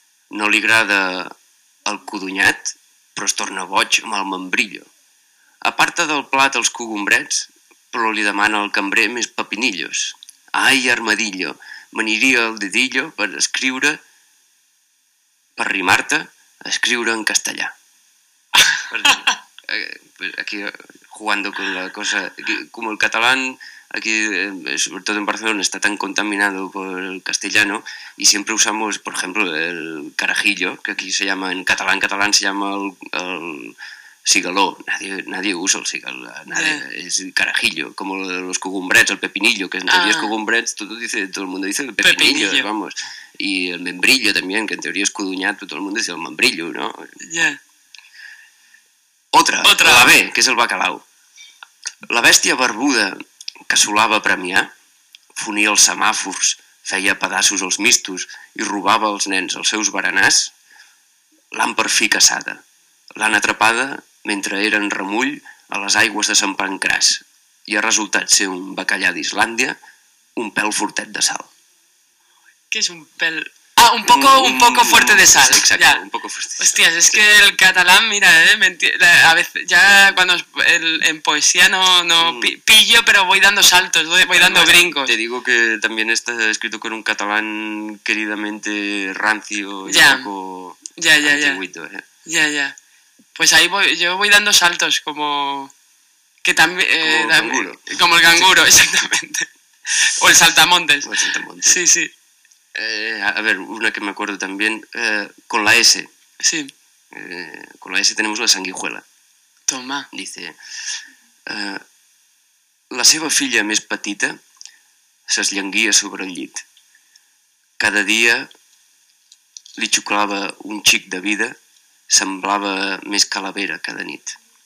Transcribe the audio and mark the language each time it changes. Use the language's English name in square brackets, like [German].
[Catalan] No li agrada el codonyat, però es torna boig amb el membrillo. Aparta del plat els cogombrets, però li demana al cambrer més pepinillos. Ai, armadillo, m'aniria el dedillo per escriure, per rimar-te, escriure en castellà. [Spanish] Pues aquí, jugando con la cosa... Como el catalán, aquí, sobre todo en Barcelona, está tan contaminado por el castellano y siempre usamos, por ejemplo, el carajillo, que aquí se llama, en catalán se llama el cigaló. Nadie usa el cigaló, es el carajillo, como los cogumbrets, el pepinillo, que en teoría es cogumbrets, todo el mundo dice el pepinillo, vamos. Y el membrillo también, que en teoría es cuduñato, todo el mundo dice el membrillo, ¿no? [English] Yeah. [Spanish] Otra, la B, que es el bacalao. [Catalan] La bèstia barbuda que solava Premià, fonia els semàfors, feia pedaços als mistos i robava als nens els seus berenars, l'han per fi caçada. L'han atrapada mentre era en remull a les aigües de Sant Pancràs i ha resultat ser un bacallà d'Islàndia, un pèl fortet de sal. Què és un pèl... [Spanish] Un poco fuerte de sal. Sí, exacto, ya. Un poco fuerte. Hostias, es sí. Que el catalán, mira, a veces ya cuando en poesía pillo, pero voy dando saltos, voy dando brincos. Te digo que también está escrito con un catalán queridamente rancio y un poco antiguito. Ya. Pues ahí voy dando saltos como... Que también, como el canguro. Como el canguro, sí. Exactamente. O el saltamontes. O el saltamontes. Sí, sí. A ver, una que me acuerdo también, con la S. Sí. Con la S tenemos la sanguijuela. Toma. [Catalan] Dice, la seva filla més petita s'esllanguia sobre el llit. Cada dia li xuclava un xic de vida, semblava més calavera cada nit.